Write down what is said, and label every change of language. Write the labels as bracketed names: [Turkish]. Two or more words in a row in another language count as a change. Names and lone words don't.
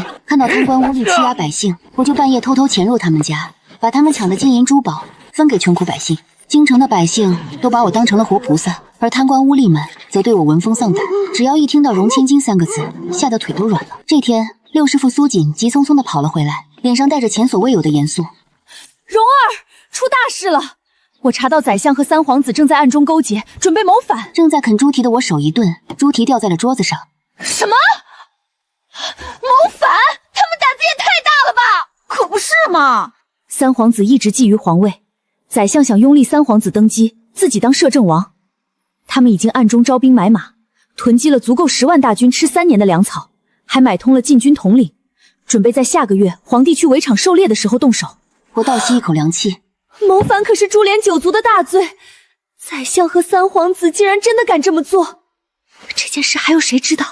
[Chinese] 看到貪官污吏欺壓百姓，我就半夜偷偷潛入他們家，把他們搶的金銀珠寶分給窮苦百姓。京城的百姓都把我當成了活菩薩，而貪官污吏們則對我聞風喪膽。只要一聽到容千金3個字，嚇得腿都軟了。這天，6師傅蘇瑾急匆匆地跑了回來，臉上帶着前所未有的嚴肅。容兒，出大事了！我查到宰相和三皇子正在暗中勾結，準備謀反。正在啃猪蹄的我手一頓，豬蹄掉在了桌子上。什么？谋反？他们胆子也太大了吧！可不是嘛！三皇子一直觊觎皇位，宰相想拥立三皇子登基，自己当摄政王。他们已经暗中招兵买馬，囤积了足夠10萬大軍吃3年的糧草，還買通了禁軍統領，準備在下個月皇帝去圍場狩獵的時候動手。我倒吸一口涼氣。謀反可是株連9族的大罪，宰相和三皇子竟然真的敢這麼做，這件事還有誰知道？